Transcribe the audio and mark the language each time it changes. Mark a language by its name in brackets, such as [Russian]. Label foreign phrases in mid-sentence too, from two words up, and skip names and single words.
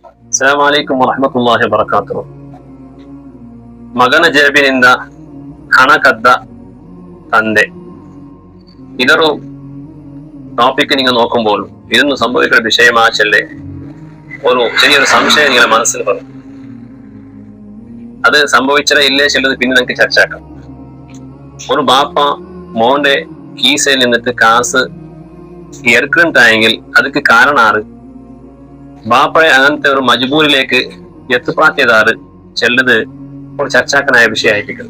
[Arabic] السلام عليكم ورحمة الله وبركاته. [Kannada] ಮಗನ ಜೇಬಿನಿಂದ ಹಣ ಕದ್ದ ತಂದೆ. [Malayalam] ഇതൊരു ടോപ്പിക്ക് നിങ്ങൾ നോക്കുമ്പോൾ ഇതൊന്നും സംഭവിക്കുന്ന വിഷയമാച്ചല്ലേ ഒരു ചെറിയൊരു സംശയം നിങ്ങളുടെ മനസ്സിൽ വരും. അത് സംഭവിച്ചേ ഇല്ലേ ചെല്ലത് പിന്നെ നിങ്ങൾക്ക് ചർച്ചയാക്കാം. ഒരു ബാപ്പ മോന്റെ കീസയിൽ നിന്നിട്ട് കാസ് എടുക്കുന്നുണ്ടായെങ്കിൽ അതിക്ക് കാരണാറ് ബാപ്പയെ അങ്ങനത്തെ ഒരു മജ്ബൂരിലേക്ക് എത്തിപ്പാത്തിയതാറ് ചെല്ലത് ഒരു ചർച്ചാക്കനായ വിഷയമായിരിക്കും.